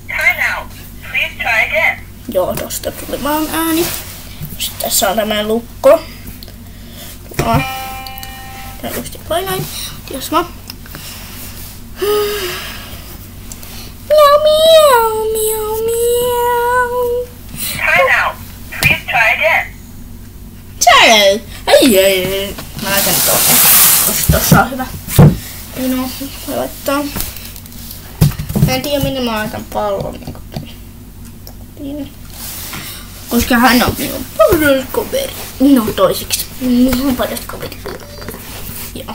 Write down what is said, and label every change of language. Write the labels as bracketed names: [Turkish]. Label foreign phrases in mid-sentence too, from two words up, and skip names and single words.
[Finnish] Joo, tosta tuli vaan ääni. Sitten tässä on tämmönen lukko. Tää just painoin. Jos mä... Miau. [English] Time out. Please try again. Try. [Finnish] Ei. Mä laitan tonne. Tossa on hyvä. Pino voi laittaa. Mä en tiedä minne mä laitan pallon. Koska hän on minun paras kaveri. No toisiksi. Minun paras kaveri. Joo.